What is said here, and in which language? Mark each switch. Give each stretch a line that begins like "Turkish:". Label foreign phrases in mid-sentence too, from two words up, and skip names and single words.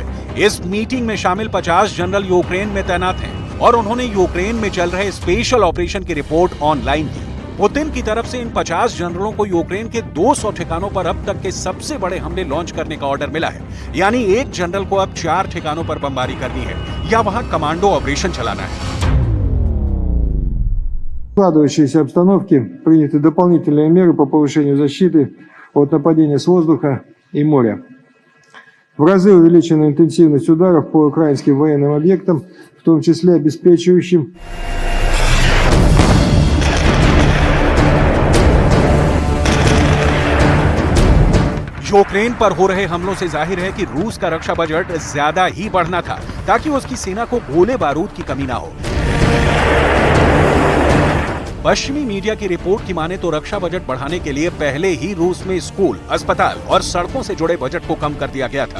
Hindi: इस मीटिंग में शामिल 50 जनरल यूक्रेन में तैनात हैं और उन्होंने यूक्रेन में चल रहे
English: special operation
Hindi: की रिपोर्ट ऑनलाइन की। पुतिन की तरफ से इन 50 जनरलों को यूक्रेन के 200 ठिकानों पर अब तक के सबसे बड़े हमले लॉन्च करने का ऑर्डर मिला है। यानी एक जनरल को अब 4 ठिकानों पर बमबारी करनी है या वहां
English: commando operation
Hindi: चलाना है।
Russian: В складывающейся обстановке приняты дополнительные меры по повышению защиты от нападения с воздуха и моря. В разы увеличена интенсивность ударов по украинским военным объектам, в том числе обеспечивающим
Hindi: यूक्रेन पर हो रहे हमलों से जाहिर है कि रूस का रक्षा बजट ज्यादा ही बढ़ना था ताकि उसकी सेना को गोले बारूद की कमी ना हो। पश्चिमी मीडिया की रिपोर्ट की माने तो रक्षा बजट बढ़ाने के लिए पहले ही रूस में स्कूल, अस्पताल और सड़कों से जुड़े बजट को कम कर दिया गया था।